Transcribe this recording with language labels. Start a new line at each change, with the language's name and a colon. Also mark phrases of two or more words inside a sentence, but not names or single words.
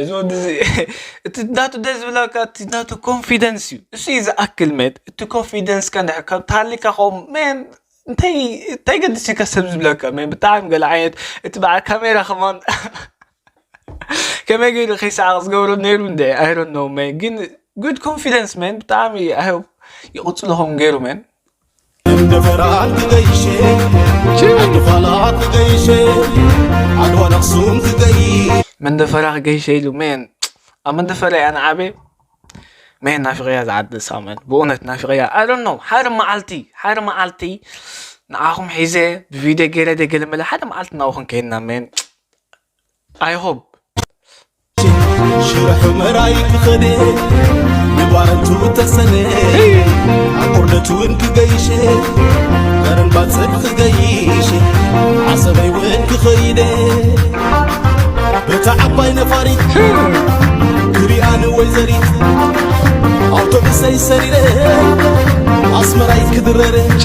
Tigrinya: እዚ ወዲ እዚ እቲ ናቱ ደስ ዝብለካ እቲ ናቱ ኮንፊደንስ እዩ። እሱ እዩ ዝኣክል መት። እቲ ኮንፊደንስ ከ እንድሕር ካብ ተሃሊካ ኸም መን እንታይ፣ እንታይ ገድስ እዩ ከ ሰብ ዝብለካ መን? ብጣዕሚ ገለ ዓይነት እቲ በዓል ካሜራ ኸማን ከመይ ገይሩ ከይሰዓቕ ዝገብሮ ነይሩ እንደ?
English: I don't know, man.
Tigrinya: ግን
English: good confidence
Tigrinya: መን። ብጣዕሚ
English: I hope
Tigrinya: ይቕፅሉ ኸም ገይሩ መን። እንደ ፈራን ትገይሼ፣ እንደ ኋላ ትገይሼ፣ ዓድዋ ኣኽሱም ትገይ- መንደፈራ ክገይሸ ኢሉ መን። ኣብ መንደፈራ እያ ንዓበ መን ናፍቐያ ዝዓዲ እሳ መን። ብእውነት ናፍቐያ።
English: I don't know.
Tigrinya: ሓደ መዓልቲ፣ ሓደ መዓልቲ ንዓኹም ሒዘ ብቪድዮ ገይረ ደ ገለ መለ ሓደ መዓልቲ ናብኹም ከይድና መን።
English: I hope.
Tigrinya: ሽረ ሑመራይ ክኸደ ንባረንቱ ተሰነ ኣቁርደት እውን ክገይሸ ገረን ባፅብ ክገይሸ ዓሰበይ እውን ክኸይደ በታ ዓባይ ነፋሪት ክሪኣን ወይዘሪት ኣውቶቡሰይ ሰሪረ ኣስመራይ ክድረረ